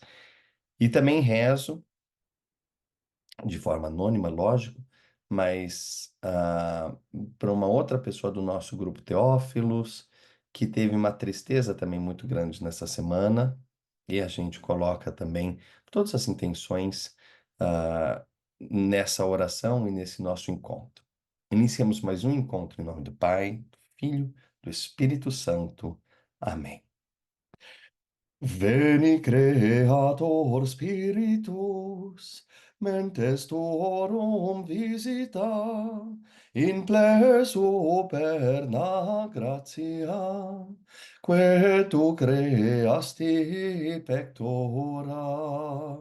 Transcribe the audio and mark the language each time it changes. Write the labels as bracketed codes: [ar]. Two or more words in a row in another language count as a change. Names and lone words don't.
[pt] E também rezo de forma anônima, lógico, mas para uma outra pessoa do nosso grupo Teófilos, que teve uma tristeza também muito grande nessa semana, e a gente coloca também todas as intenções nessa oração e nesse nosso encontro. Iniciamos mais um encontro em nome do Pai, do Filho, do Espírito Santo. Amém. [la] Veni Creator Spiritus, mentes tuorum visita, in pleso perna gratia, que tu creasti pectora.